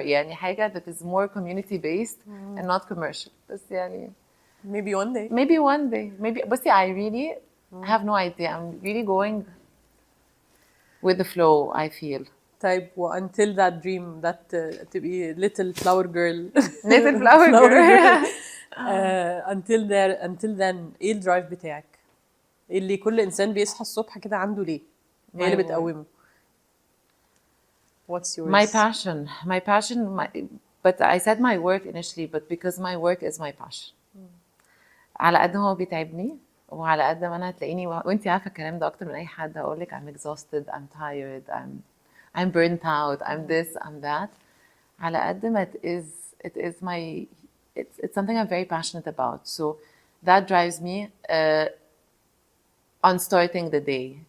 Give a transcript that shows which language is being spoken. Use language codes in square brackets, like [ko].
[en] يعني حاجة that is more community based and not commercial. [ar] بس يعني [en] Maybe one day. maybe بس I really have no idea. I'm really going with the flow, I feel. طيب until that dream that تبقي little flower girl. Little flower girl. until then [ar] ايه الدرايف بتاعك؟ ايه اللي كل انسان بيصحى الصبح كده عنده ليه؟ ايه اللي بتقومه؟ [en] What's yours? My passion, but I said my work initially, but because my work is my passion. [ar] على قد هو بيتعبني وعلى قد ما انا هتلاقيني وانتي عارفه الكلام ده اكتر من اي حد, هقول لك [en] I'm exhausted, I'm tired, I'm burnt out, I'm this, I'm that. [ar] على قد ما [en] it is my it's something I'm very passionate about. So that drives me on starting the day.